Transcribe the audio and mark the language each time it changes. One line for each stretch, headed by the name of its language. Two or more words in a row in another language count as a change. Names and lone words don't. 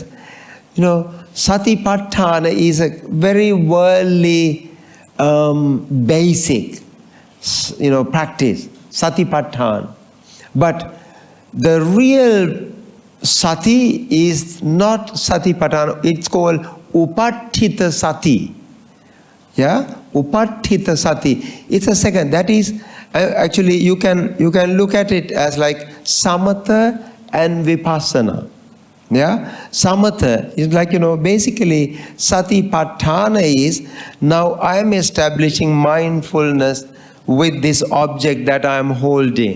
English: Satipatthana is a very worldly, basic, practice. Satipatthana. But the real sati is not satipatthana. It's called
Punjabi: upattita sati.
English: Yeah,
Punjabi: upattita sati.
English: It's a second. That is actually you can look at it as like samatha and vipassana. Yeah, samatha is like basically satipatthana is now I am establishing mindfulness with this object that I am holding.